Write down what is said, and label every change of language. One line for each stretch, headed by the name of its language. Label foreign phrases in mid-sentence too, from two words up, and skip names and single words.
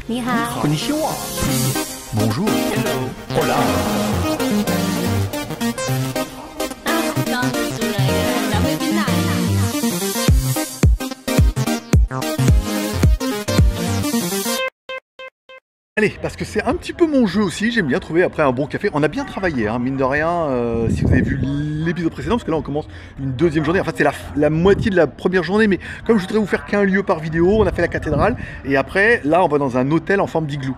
Chinese: 你好。
Japanese: Konnichiwa.
French: Bonjour.
English: Hello.
Spanish: Hola. 刚刚煮了一个小贵宾奶。
French: Allez, parce que c'est un petit peu mon jeu aussi, j'aime bien trouver après un bon café. On a bien travaillé, hein, mine de rien, si vous avez vu l'épisode précédent, parce que là on commence une deuxième journée. En fait c'est la moitié de la première journée, mais comme je voudrais vous faire qu'un lieu par vidéo, on a fait la cathédrale, et après là on va dans un hôtel en forme d'igloo.